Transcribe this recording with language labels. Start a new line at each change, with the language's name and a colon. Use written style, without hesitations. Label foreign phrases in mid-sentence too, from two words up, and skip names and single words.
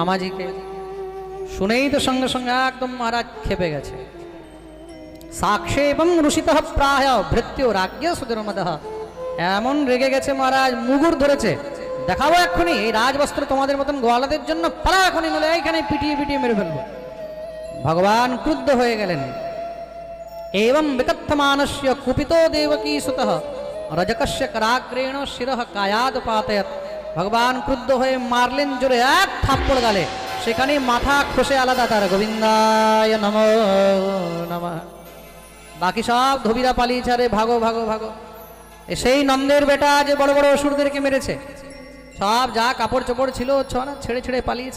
Bangla: শুনেই তো সঙ্গে সঙ্গে একদম মহারাজ খেপে গেছে।
Sanskrit: সাক্ষেপং রুষিত প্রায় ভৃত্য রাজ্ঞ সুদর্মদ।
Bangla: এমন রেগে গেছে মহারাজ, মুগুর ধরেছে, দেখাবো এক্ষুনি এই রাজবস্ত্র তোমাদের মতন গোয়ালাদের জন্য, পালা এখনই, নলে এইখানে পিটিয়ে পিটিয়ে মেরে ফেলবো। ভগবান ক্রুদ্ধ হয়ে গেলেন।
Sanskrit: एवं विकथमानस्य कुपितो देवकी सुतः रजकस्य कराग्रेण शिरः कायाद पातयत।
Bangla: ভগবান ক্রুদ্ধ হয়ে মারলেন জোরে এক থাপ্পড় গালে, সেখানে মাথা খসে আলাদা তার। গোবিন্দায় নমো নমঃ। বাকি সব ধবিরা পালিয়েছে, আরে
Hindi: भागो भागो भागो।
Bangla: সেই নন্দের বেটা যে বড় বড় অসুরদেরকে মেরেছে, সব যা কাপড় চোপড় ছিল ছেড়ে ছেড়ে পালিয়েছে।